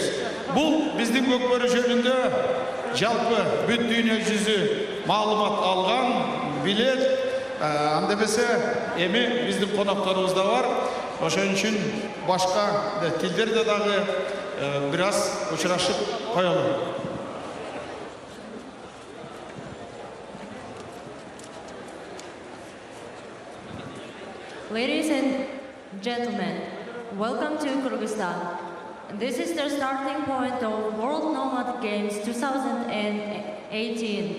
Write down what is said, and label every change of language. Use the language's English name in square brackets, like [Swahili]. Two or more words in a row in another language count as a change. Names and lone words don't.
[Kyrgyz] Бул биздин Көкбөрү жөнүндө жалпы бүт дүйнө жүзү маалымат алган, билет. Анда эмесе эми биздин конокторубуз да бар. Ошон үчүн башка тилдерде дагы бир аз учурашып коелу. [English] Ladies and gentlemen, welcome to Kyrgyzstan. This is the starting point of World Nomad Games 2018.